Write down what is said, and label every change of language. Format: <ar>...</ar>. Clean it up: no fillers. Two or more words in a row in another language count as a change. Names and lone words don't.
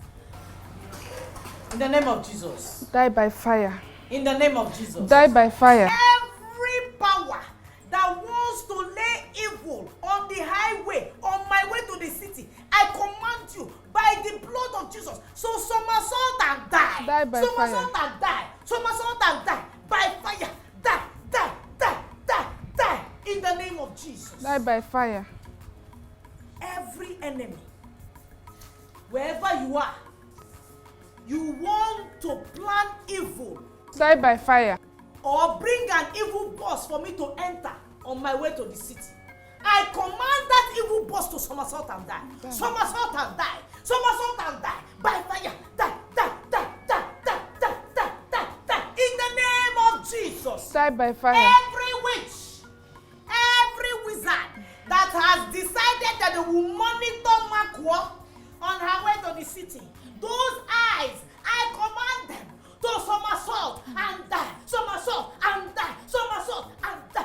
<en>In the name of Jesus. Die by fire. In the name of Jesus. Die by fire. Every power that wants to lay evil on the highway, on my way to the city, I command you by the blood of Jesus. So somersault and die. Die by fire. Somersault and die. Somersault and die. By fire. Die, die, die, die, die. In the name of Jesus. Die by fire. Every enemy, wherever you are, you want to plan evil. Die by fire. Or bring an evil boss for me to enter on my way to the city. I command that evil boss to somersault and die. Somersault and die. Somersault and die. By fire. Die, die, die, die, die, die, die, die, die. In the name of Jesus. Die by fire. Every witch, every wizard that has decided that they will monitor Makwa on her way to the city. Those eyes, I command them to somersault and die, somersault and die, somersault and die.</en>